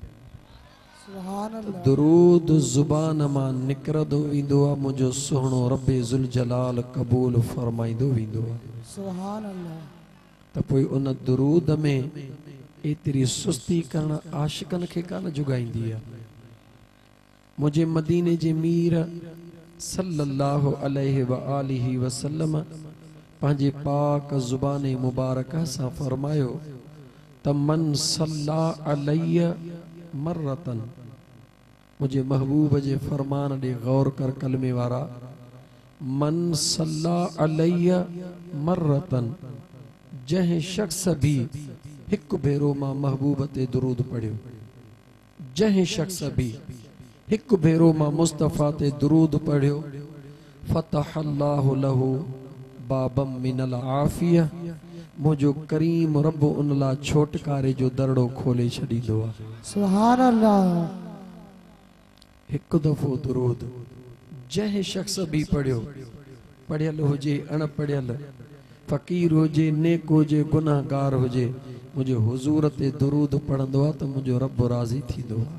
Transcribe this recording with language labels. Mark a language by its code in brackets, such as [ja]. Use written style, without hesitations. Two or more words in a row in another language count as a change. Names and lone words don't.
[sd] दुरूद ज़ुबान मां निकिरंदो वेंदो आहे मुंहिंजो सुहिणो रब्बे [ar] ذو الجلال [sd] क़बूल फरमाईंदो वेंदो आहे। [ar] سبحان الله. [sd] त पोइ उन दुरूद में एतरी सुस्ती करण आशिकन खे कान जुगाईंदी आहे। मुझे मदीने जे मीर [ar] صلى الله عليه و آله وسلم [sd] पंहिंजे पाक ज़ुबान मुबारक सां फरमायो त मन [ar] صلى علي مرة, [sd] मुझे महबूब जे फरमान ॾे गौर कर कलमे वारा, मन [ar] صلى علي مرة, [sd] जंहिं शख्स भी हिकु भेरो मां महबूब ते दुरूद पढ़ियो, जंहिं शख्स भी हिकु भेरो मां मुस्तफ़ा ते दुरूद पढ़ियो, [ar] فتح الله له بابا من العافية, [sd] मुझो करीम रब उन ला छोटकारे जो दरड़ो खोले छॾींदो आहे। [ar] سبحان الله. [sd] हिकु दफ़ो दुरूद जंहिं शख्स भी पढ़ियो, पढ़ियल हुजे अणपढ़ियल, फ़कीर हुजे नेक हुजे गुनाहगार हुजे, मुझे हुजूर ते दुरूद पढ़ंदो आहे त मुझो रब राज़ी थींदो आहे।